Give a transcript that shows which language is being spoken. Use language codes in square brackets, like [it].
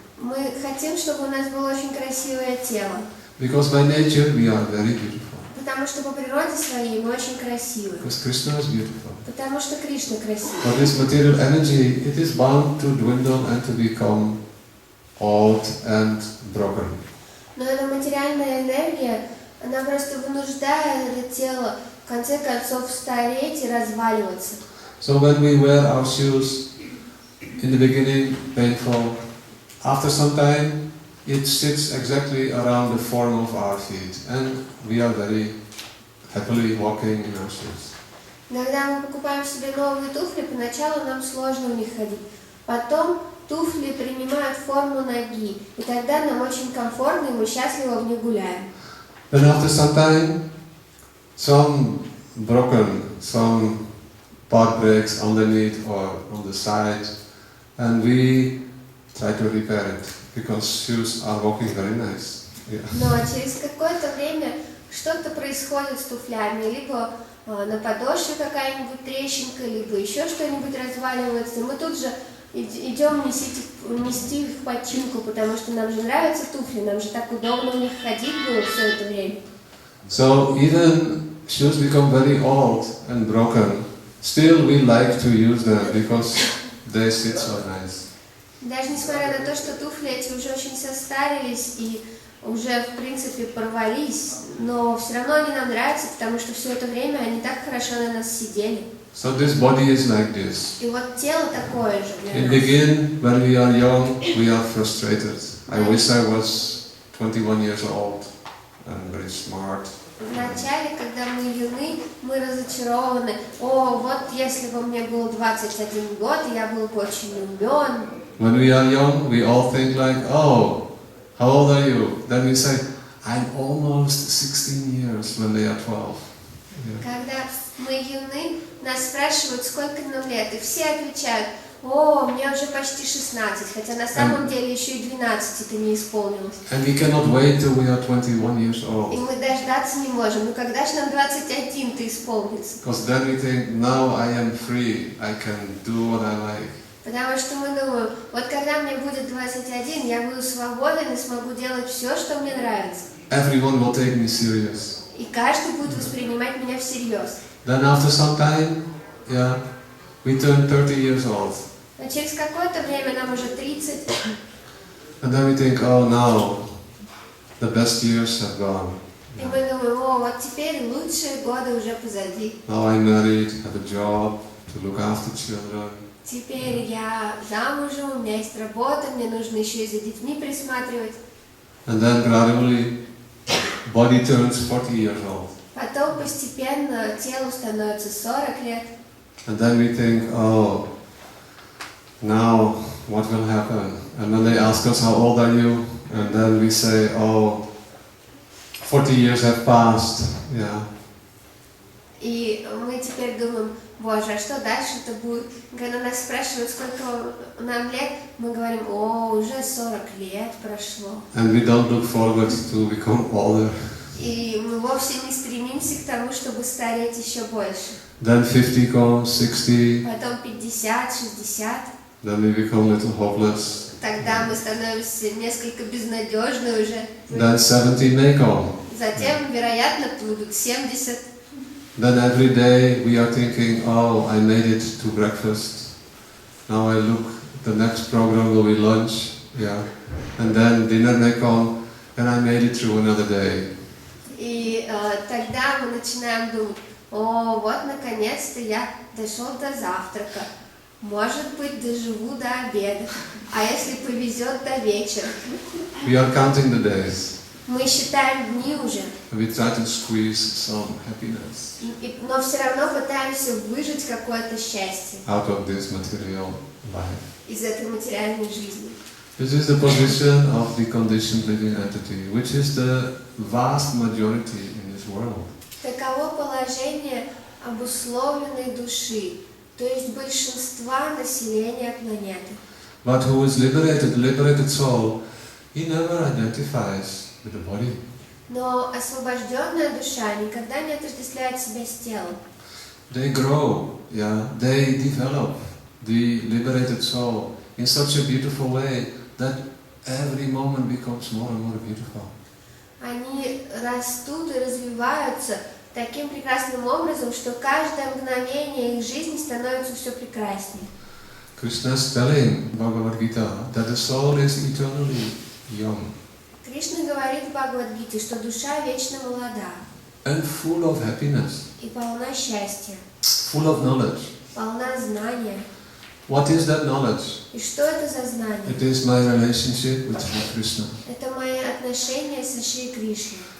[ru] Мы хотим, чтобы у нас было очень красивое тело. [en] Because by nature we are very beautiful. [ru] Потому что по природе своей мы очень красивы. [en] Because Krishna is beautiful. [ru] Потому что Кришна красивый. [en] But this material energy, it is bound to dwindle and to become old and broken. [ru] Но эта материальная энергия, она просто вынуждает это тело в конце концов стареть и разваливаться. [en] So when we wear our shoes, in the beginning painful, after some time it sits exactly around the form of our feet and we are very happily walking in our shoes. [ru] Иногда мы покупаем себе новые туфли, поначалу нам сложно в них ходить. Потом туфли принимают форму ноги, и тогда нам очень комфортно, и мы счастливо в них гуляем. [en] Then after some time, some broken, some part breaks underneath or on the side, and we try to repair it because shoes are walking very nice. Yeah. [ru] Но через какое-то время что-то происходит с туфлями, либо на подошве какая-нибудь трещинка, либо еще что-нибудь разваливается. Мы тут же идем нести их в починку, потому что нам же нравятся туфли, нам же так удобно в них ходить было все это время. [en] So even shoes become very old and broken, still we like to use them because they sit so nice. [ru] Даже несмотря на то, что туфли эти уже очень состарились и уже в принципе порвались, но все равно они нам нравятся, потому что все это время они так хорошо на нас сидели. [en] So this body is like this. [ru] И вот тело такое же для [en] In [ru] нас. [en] begin, when we are young, we are frustrated. I wish I was 21 years old and very smart. [ru] Вначале, когда мы юны, мы разочарованы. О, вот если бы мне было 21 год, я был бы очень умен. [en] When we are young, we all think like, oh, how old are you? Then we say, I'm almost 16 years when they are 12. Yeah. [ru] Когда мы юны, нас спрашивают, сколько нам лет, и все отвечают, о, мне уже почти 16, хотя на самом деле еще и 12 это не исполнилось. [en] And we cannot wait till we are 21 years [ru] И [en] old. [ru] мы дождаться не можем, ну когда же нам 21-то исполнится? [en] Because then we think, now I am free, I can do what I like. [ru] Потому что мы думаем, вот когда мне будет 21, я буду свободен и смогу делать все, что мне нравится. [en] Everyone will take me serious. [ru] И каждый будет воспринимать меня всерьез. [en] Then after some time, yeah, we turn 30 years old. [ru] Но через какое-то время нам уже 30, [en] And then we think, oh, now the best years have gone. [ru] и мы думаем, о, вот теперь лучшие годы уже позади. [en] Now I'm married, have a job, to look after children. [ru] Теперь я замужем, у меня есть работа, мне нужно еще и за детьми присматривать. [en] And then gradually, body turns 40 years old. [ru] Потом постепенно телу становится 40 лет. [en] And then we think, oh, now what will happen? And then they ask us, how old are you? And then we say, oh, 40 years have passed. Yeah. [ru] И мы теперь думаем, боже, а что дальше-то будет? Когда нас спрашивают, сколько нам лет, мы говорим, о, уже 40 лет прошло. [en] And we don't look forward to become older. [ru] И мы вовсе не стремимся к тому, чтобы стареть еще больше. [en] Then 50 comes, 60, [ru] Потом 50, 60, [en] then we become a little hopeless. [ru] Тогда мы становимся несколько безнадежны уже. [en] Then 70 may come. [ru] Затем, вероятно, будут 70. [en] Then every day we are thinking, oh, I made it to breakfast. Now I look, the next program will be lunch, yeah. And then dinner may come, and I made it through another day. [ru] И тогда мы начинаем думать, о, вот наконец-то я дошел до завтрака. Может быть, доживу до обеда. А если повезет, до вечера. [en] We are counting the days. [ru] Мы считаем дни уже. [en] We try to squeeze some happiness [ru] Но все равно пытаемся выжать какое-то счастье [en] out of this material life. [ru] из этой материальной жизни. [en] This is the position of the conditioned living entity, which is the vast majority in this world. [ru] Таково положение обусловленной души, то есть большинства населения планеты. [en] But who is liberated, the liberated soul, he never identifies with the body. [ru] Но освобожденная душа никогда не отождествляет себя с телом. [en] They grow, yeah, they develop the liberated soul in such a beautiful way that every moment becomes more and more beautiful. [ru] Они rастут и развиваются таким прекрасным образом, что каждое мгновение их жизни становится все прекраснее. [en] Krishna is telling Bhagavad Gita that the soul is eternally young [ru] Кришна говорит в Бхагавад-гите, что душа вечно молода [en] and full of happiness, [ru] и полна счастья, [en] full of knowledge. [ru] полна знания. [en] What is that knowledge? [ru] И что это за знание? [en] It is my relationship with Sri Krishna. [ru] Это мои отношения со Шри Кришной.